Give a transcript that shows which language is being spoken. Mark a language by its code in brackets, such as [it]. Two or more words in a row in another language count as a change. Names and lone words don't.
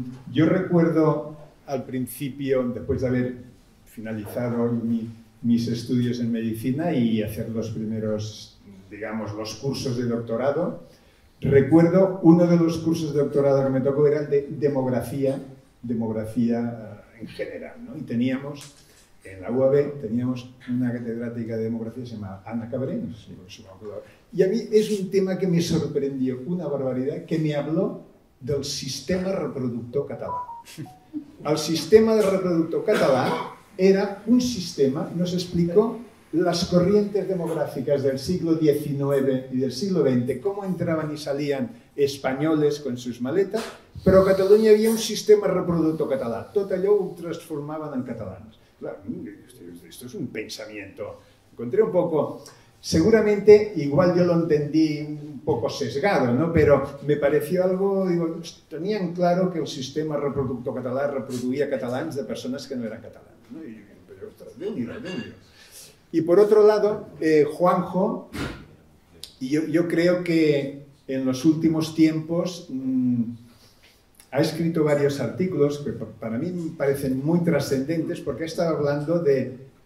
[es] Yo recuerdo al principio, después de haber finalizado mis estudios en medicina y hacer los primeros, digamos, los cursos de doctorado, recuerdo uno de los cursos de doctorado que me tocó era el de demografía en general, ¿no? Y teníamos, en la UAB, teníamos una catedrática de demografía que se llama Ana Cabré, no sé si me acuerdo. Y a mí es un tema que me sorprendió, una barbaridad, que me habló del sistema [ca] reproductor català. [es] El sistema de reproductor català era un sistema, nos explicó las corrientes demográficas del siglo XIX y del siglo XX, cómo entraban y salían españoles con sus maletas, [ca] però a Catalunya hi havia un sistema reproductor català. Tot allò ho transformaven en catalans. [es] Claro, esto es un pensamiento. Encontré un poco... Seguramente, igual yo lo entendí un poco sesgado, ¿no? Pero me pareció algo, digo, tenían claro que el [ca] sistema reproductor català reproduía catalans [es] de personas que no eran catalanes, ¿no? Y, pero, ostras, [ca] Déu-n'hi-do, Déu-n'hi-do. [es] Y por otro lado, Juanjo, yo creo que en los últimos tiempos ha escrito varios artículos que para mí me parecen muy trascendentes porque ha estado hablando de